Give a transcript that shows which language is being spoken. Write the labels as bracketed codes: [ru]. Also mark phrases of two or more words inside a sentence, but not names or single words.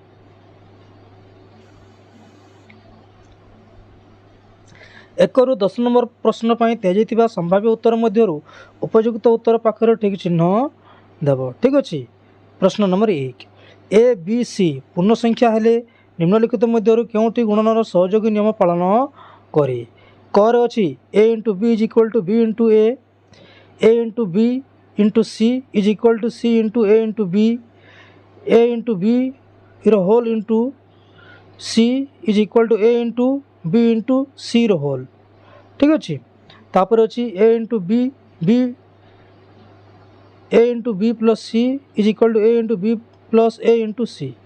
[or] 1 ରୁ 10 ନମ୍ବର ପ୍ରଶ୍ନ ପାଇଁ ଦିଆଯାଇଥିବା ସମ୍ଭାବ୍ୟ ଉତ୍ତର ମଧ୍ୟରୁ ଉପଯୁକ୍ତ ଉତ୍ତର ପାଖରେ ଠିକ୍ ଚିହ୍ନ ଦେବ। ଠିକ୍ ଅଛି। ପ୍ରଶ୍ନ ନମ୍ବର 1, A, B, C ପୂର୍ଣ୍ଣ ସଂଖ୍ୟା ହେଲେ ନିମ୍ନଲିଖିତ ମଧ୍ୟରୁ କେଉଁଟି ଗୁଣନର ସହଯୋଗୀ ନିୟମ ପାଳନ କରେ? କରେ ଅଛି A × B = B × A, A × B × C = C × A × B, A × B ର ହୋଲ୍ × C = A × B × C ର ହୋଲ୍। ଠିକ୍ ଅଛି। ତାପରେ ଅଛି A × B A × B + C = A × B + A × C।